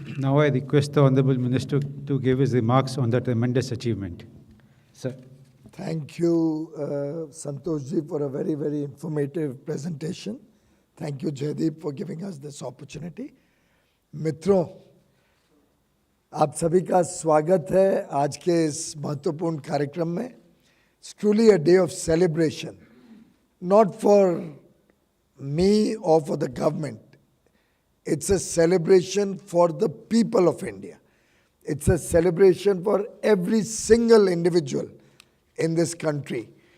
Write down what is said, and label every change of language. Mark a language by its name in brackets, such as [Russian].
[English] Now I request the Honorable Minister to give his remarks on that tremendous achievement. Sir. Thank you, Santosh ji, for a very, very informative presentation. Thank you, Jaideep, for giving us this opportunity. [Hindi] मित्रों, आप सभी का स्वागत है आज के इस महत्वपूर्ण कार्यक्रम में. [English] It's truly a day of celebration, not for me or for the government. It's a celebration for the people of India. It's a celebration for every single individual in this country.